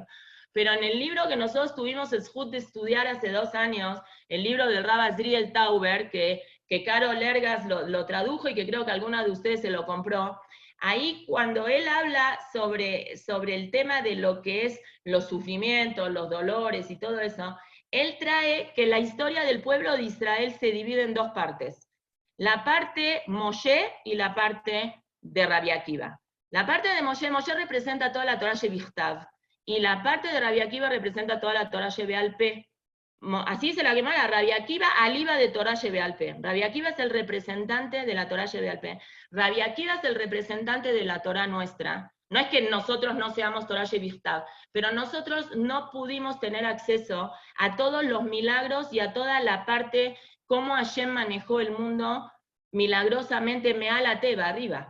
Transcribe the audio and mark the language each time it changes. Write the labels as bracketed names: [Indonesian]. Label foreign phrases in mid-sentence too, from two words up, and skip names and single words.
[Spanish] Pero en el libro que nosotros tuvimos el zhut de estudiar hace 2 años, el libro del Rab Azriel Tauber, que Carol Ergas lo tradujo y que creo que alguna de ustedes se lo compró, ahí cuando él habla sobre el tema de lo que es los sufrimientos, los dolores y todo eso, él trae que la historia del pueblo de Israel se divide en 2 partes. La parte Moshe y la parte de Rabbi Akiva. La parte de Moshe representa toda la [Hebrew] תורה שבכתב, [Spanish] y la parte de Rabbi Akiva representa toda la [Hebrew] תורה שבעל פה. [Spanish] Así se la llama Rabbi Akiva, aliva de [Hebrew] תורה שבעל פה. [Spanish] Rabbi Akiva es el representante de la [Hebrew] תורה שבעל פה. [Spanish] Rabbi Akiva es el representante de la Torah nuestra. No es que nosotros no seamos [Hebrew] תורה שבכתב, [Spanish] pero nosotros no pudimos tener acceso a todos los milagros y a toda la parte, cómo Hashem manejó el mundo milagrosamente [Hebrew] מעל הטבע, [Spanish] arriba.